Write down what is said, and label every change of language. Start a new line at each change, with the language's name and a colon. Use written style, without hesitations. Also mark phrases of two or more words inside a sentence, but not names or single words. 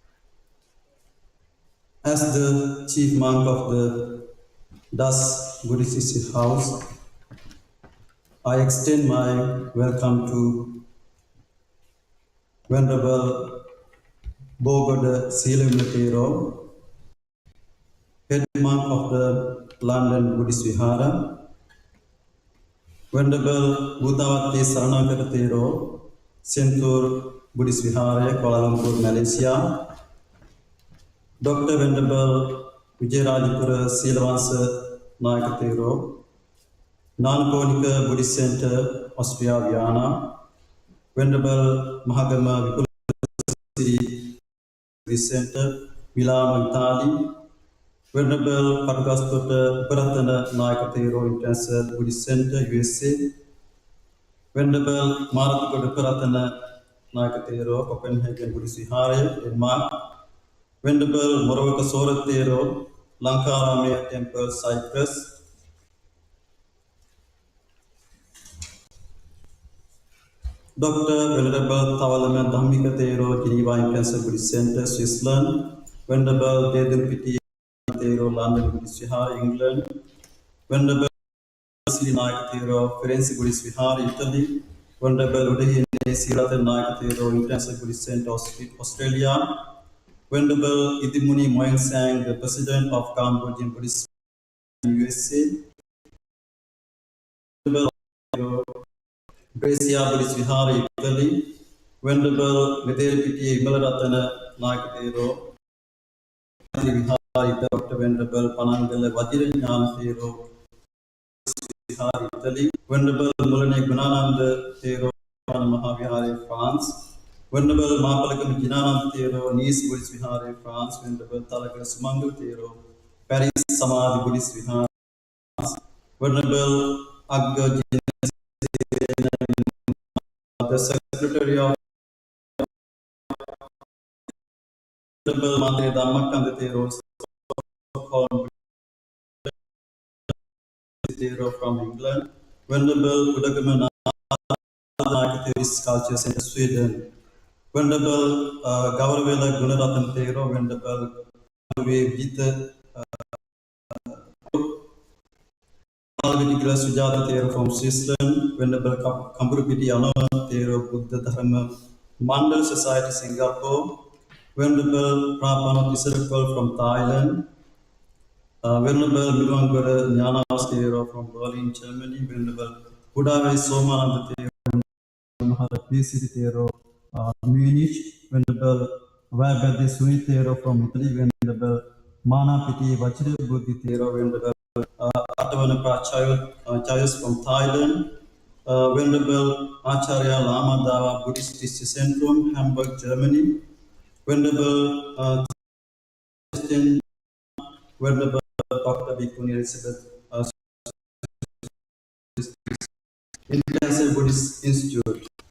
English: As the chief monk of the Das Buddhistische Haus, I extend my welcome to Venerable Bogoda Silamatero, head monk of the London Buddhist Vihara, Venerable Buddhavati Saranakaratero, Sentur Buddhist Vihara, Kuala Lumpur, Malaysia, Dr. Venerable Vijayarajapura Silavansa Nayakatero, Nankonika Buddhist Center, Austria, Vienna, Venerable Mahagama Vipulasiri Buddhist Center, Milan, Italy, Venerable Padgastota Bharatana Nayakatero International Buddhist Center, USA, Venerable Marathakoda Bharatana Nayakatero, Copenhagen Buddhist Vihara, Denmark, Venerable Moravaka Soratero, Lankaramaya Temple, Cyprus, Dr. Venerable Tavalama Dhammikatero, Geneva Intensive Buddhist Center, Switzerland, Venerable Dedurpiti Tero, London Buddhist Vihara, England, Venerable Sri Nayakatero, Firenze Buddhist Vihara, Italy, Venerable Udayine Sirathan Nayakatero, Intensive Buddhist Center, Australia, Venerable Idimuni Moyang Sang, the President of Cambodian Buddhist USA, Venerable Brescia Buddhist Vihara, Italy, Venerable Vidyapiti Imalaratana Nayakatero, Vihara, Dr. Venerable Panangala Vajiranyana Thero, Vihara, Italy, Venerable Mulane Gunananda Thero, Mahavihara, France, Venerable Mapalakam Jinanand Thero, Nice Buddhist Vihara, France, Venerable Talaga Sumangal Thero, Paris Samadhi Buddhist Vihara, Venerable Agga the Secretary of Venerable Madre Dhammakanda Thero, Stockholm Thero from England, Venerable Udagama Nayakatero Culture Center, Sweden, Venerable Gauravela Gunarathan Thero, Venerable Vita Alvitikala Sujata Thero from Switzerland, Venerable Kamburupiti Anana Thero, Buddha Dharma Mandal Society, Singapore, Venerable Prabhana Tisarukal from Thailand, Venerable Miluangara Jnana Thero from Berlin, Germany, Venerable Buddhavai Somananda Thero, Maharapisi Thero, Munich, Venerable Vabhade Sunitero from Italy, Venerable Manapiti Vajra Buddhi Thero, Venerable Atavanapa Chayos from Thailand, Venerable Acharya Lama Dava Buddhistische Centrum, Hamburg, Germany, Venerable Christian, Venerable Dr. Bhikkhuni Elizabeth, International Buddhist Institute.